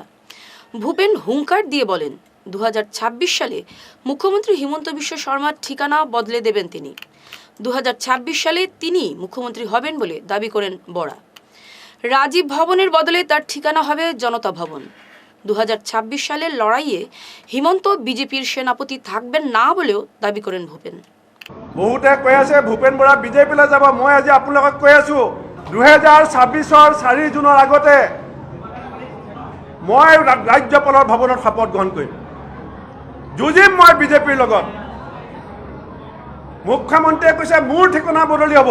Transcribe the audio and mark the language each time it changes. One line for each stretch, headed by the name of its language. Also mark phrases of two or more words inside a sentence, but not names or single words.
Bangla: ভূপেন হুঙ্কার দিয়ে বলেন, 2026 সালে মুখ্যমন্ত্রী হিমন্ত বিশ্ব শর্মার ঠিকানা বদলে দেবেন তিনি। 2026 সালে তিনি মুখ্যমন্ত্রী হবেন বলে দাবি করেন বরা। রাজীব ভবনের বদলে তার ঠিকানা হবে জনতা ভবন। 2026 সালের লড়াইয়ে হিমন্ত বিজেপির সেনাপতি থাকবেন না বলেও দাবি করেন ভূপেন।
Assamese: বহুতে কৈ আছে ভূপেন বৰা বিজেপিলৈ যাব। মই আজি আপোনালোকক কৈ আছো 2026-ৰ 4 জুনৰ আগতে মই ৰাজ্যপালৰ ভৱনত শপত গ্ৰহণ কৰিম। যুঁজিম মই বিজেপিৰ লগত। মুখ্যমন্ত্ৰীয়ে কৈছে মোৰ ঠিকনা বদলি হ'ব।